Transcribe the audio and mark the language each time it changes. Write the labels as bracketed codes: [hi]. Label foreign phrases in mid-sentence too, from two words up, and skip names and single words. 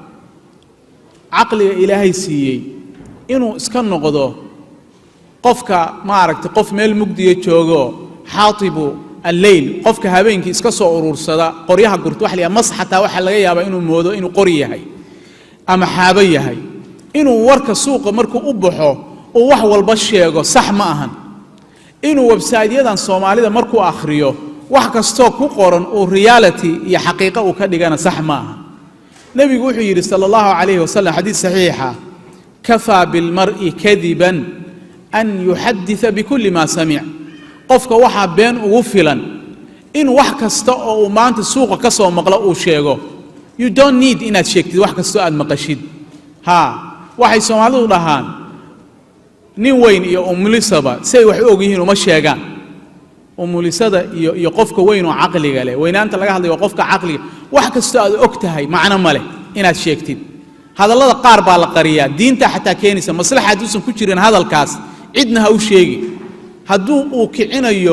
[so] aqliga ilaahay siiyay inuu iska noqdo qofka maaragtay qof meel mugdiye joogo [ar] حاطب الليل [so] qofka habeenkii iska soo urursada qoryaha gurto wax liya masxata waxa laga yaabaa inuu moodo inuu qori yahay ama xaaba yahay inuu warka suuqa markuu u baxo oo wax walba sheego sax ma ahan inuu website-yadan Soomaalida markuu akhriyo wax kasto ku qoran oo reality iyo xaqiiqo uu ka dhigana sax ma ahan nabigu wuxuu yiri [ar] صلى الله عليه وسلم [so] hadith sahiha [ar] كفى بالمرء كذبا أن يحدث بكل ما سمع' [so] qofka waxa been ugu filan in wax kasta oo maanta suuqa ka soo maqla uu sheego [en] you don't need [so] inaad sheegtid wax kasta aad maqashid waxay Soomaalidu dhahaan nin weyn iyo umlisaba say wax og yihiin uma sheegaan umulisada iyo qofka weyn oo caqliga leh weynaanta laga hadlayo qofka caqliga wax kasta aad ogtahay macna ma leh inaad sheegtid hadallada qaar baa la qariyaa diinta xataa keenaysa maslaxad uusan ku jirin hadalkaas cidna ha u sheegi hadduu uu kicinayo